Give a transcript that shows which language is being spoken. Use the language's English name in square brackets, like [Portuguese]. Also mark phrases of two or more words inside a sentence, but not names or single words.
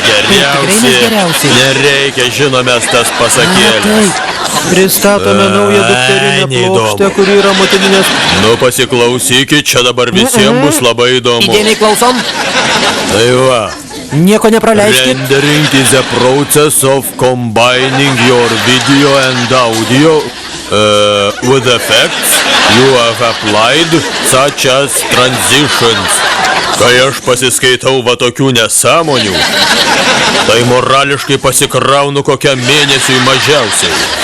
[Lithuanian] tikrai mes geriausi. geriausi. Nereikia žinomės tas pasakėlės. Pristatome naują dukterinę neįdomu. plokštę, kuri yra motininės. Nu pasiklausykit, čia dabar visiems bus labai įdomu. Įdėmiai klausom. Tai va, Nieko nepraleiskit. [English] rendering is a process of combining your video and audio with effects you have applied such as transitions. [Lithuanian] Kai aš pasiskaitau va tokių nesąmonių, tai morališkai pasikraunu kokiam mėnesiui mažiausiai.